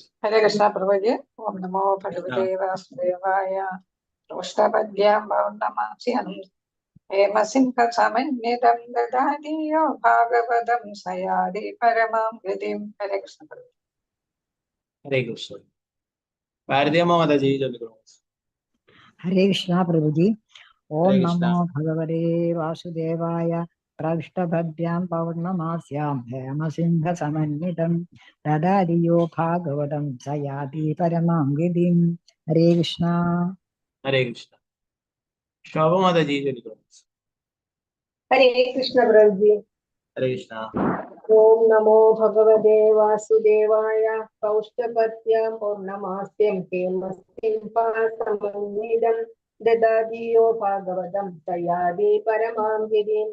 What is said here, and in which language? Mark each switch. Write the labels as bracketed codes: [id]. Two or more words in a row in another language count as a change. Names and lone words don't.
[sa] ഹരേ കൃഷ്ണ പ്രഭുജി. ഓം നമോ ഭഗവതേ വാസുദേവായ. പൗഷ്ടപദ്യാം പൗർണമാസ്യാം ഹേമസിംഹസമന്വിതം ദദാതി യോ ഭാഗവതം സയാതി പരമാം ഗതിം. ഹരേ കൃഷ്ണ പ്രഭുജി. ഹരേ കൃഷ്ണ. [ml] ഭാരതീയമ്മ മാതാജി ചൊല്ലിക്കൊള്ളു. [sa] हरे कृष्णा प्रभु जी। ओम हरे कृष्णा. नमो भगवते वासुदेवाय। प्रविष्टभद्यां पौर्णमास्यां हेमसिंह समन्वितं ददाति यो भागवतं स याति परमां गतिम्. हरे कृष्णा. ഹരേ കൃഷ്ണ. [ml] ശോഭ മാതാജി ചൊല്ലിക്കൊള്ളു. [sa] ഹരേ കൃഷ്ണ പ്രഭുജി. ഹരേ കൃഷ്ണ. ഓം നമോ ഭഗവതേ വാസുദേവായ. പൗഷ്ടപത്യാം പൗർണമാസ്യം ഹേമസിംഹാസമന്വിതം ദദാതി യോ ഭാഗവതം സയാതി പരമാം ഗതിം.